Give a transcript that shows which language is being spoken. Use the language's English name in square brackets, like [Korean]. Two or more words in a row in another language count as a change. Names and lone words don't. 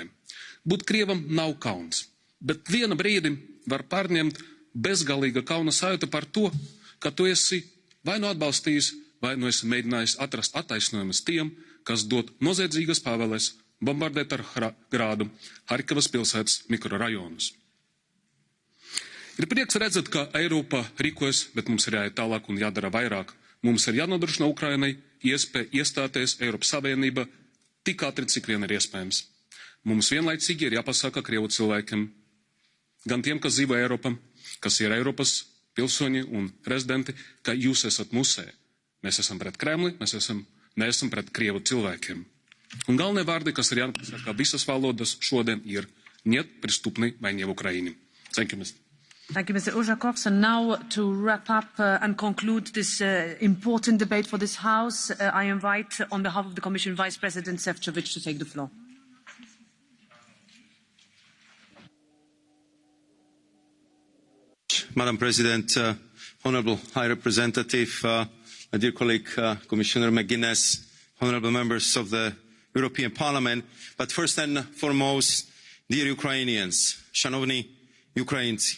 [Latvian] Būt Krievam nav kauns, bet viena brīdi var pārņemt bezgalīga kauna sajūta par to, ka tu esi vai nu atbalstījis, vai nu esi mēģinājis atrast attaisnojumus tiem, kas dod noziedzīgas pavēles bombardēt ar grādu Harkivas pilsētas mikrorajonus. Ir prieks redzēt, ka Eiropa rīkojas, bet mums ir jāiet tālāk un jādara vairāk. Mums ir jānodrošina Ukrainai iespēja iestāties Eiropas Savienībā tik ātri, cik vien ir iespējams. Mums vienlaicīgi ir jāpasaka Krievu cilvēkiem, gan tiem, kas dzīvo Eiropā, kas ir Eiropas pilsoņi un rezidenti, ka jūs esat musē. Mēs esam pret Kremli, mēs neesam pret Krievu cilvēkiem. Un galvenie vārdi, kas ir jāpasaka visas valodas šodien, ir [Russian] нет преступной войне в Украине. [English] Thank you, Mr. Thank you, Mr. Uzakovs. And now to wrap up and conclude this important debate for this House, I invite, on behalf of the Commission, Vice President Šefčovič to take the floor. Madam President, Honourable High Representative, my dear colleague, Commissioner McGuinness, honourable members of the European Parliament, but first and foremost, dear Ukrainians, [Polish] Szanowni Ukraińcy.